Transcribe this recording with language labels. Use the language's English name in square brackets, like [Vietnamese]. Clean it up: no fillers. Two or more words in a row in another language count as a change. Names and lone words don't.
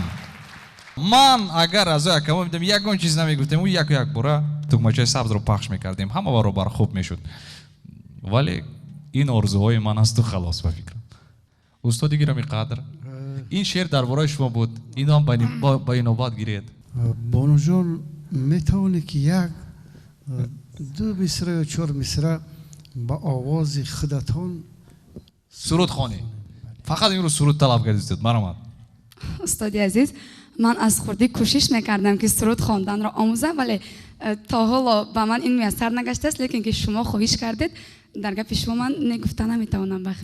[Tajik] ман агар азои акамо бидам ягон чиз намегуфтем, як бора тугмачаи сабзро пахш мекардем, ҳама баробар хуб мешуд. вале ин орзуҳои ман асту халос ба фикрам. устоди гироми қадр, ин шеър дар бораи шумо буд, инам ба инобат гиред. бонуҷон метавонӣ ки як [Persian] دو مصرع یا 4 مصرع با آواز خودتان سرود خوانی. فقط این رو سرود طلب کردید. مرحمت. استادی عزیز، من از خودی کوشش میکردم که سرود خواندن را آموزم، ولی تا حالا به من این میسر نگشته است، لیکن که شما خواهش کردید در گپ شما من نگفتن نمیتوانم وقت